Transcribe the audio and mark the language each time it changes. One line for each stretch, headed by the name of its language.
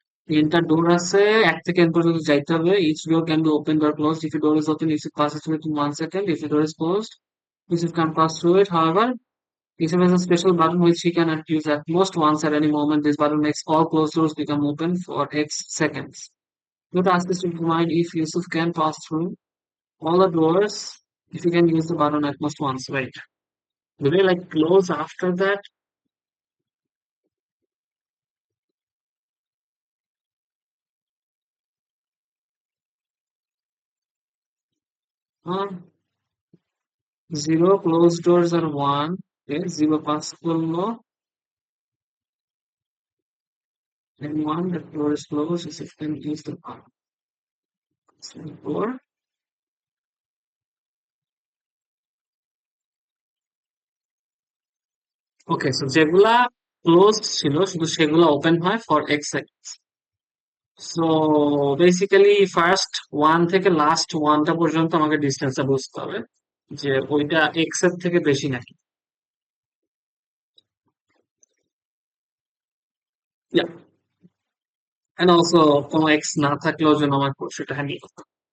Bangla: তিনটা ডোর আছে, 1 থেকে n পর্যন্ত যাইতে হবে।
English: Each door can be opened or closed. If a door is open, you should pass through it in 1 second. If a door is closed, you should can't pass through it. However, each has a special button which he can use at most once at any moment. This button makes all closed doors become open for X seconds. Your task is to determine if Yusuf can pass through all the doors if you can use the button at most once. Wait. Do they like close after that? Huh? Zero closed doors are one. Okay, zero possible no. And one the door is closed is if you can use the button. Four. Okay, so
Bangla: যেগুলা
English: closed
Bangla: ছিল শুধু সেগুলা
English: open
Bangla: হয়
English: for X seconds. So basically first one
Bangla: থেকে
English: last one
Bangla: টা পর্যন্ত আমাকে distance টা বুঝতে হবে যে ওইটা X এর থেকে বেশি নাকি।
English: Yeah. And also
Bangla: কোনো X না থাকলেও যেন আমার সেটা হ্যান্ডেল করতে হবে।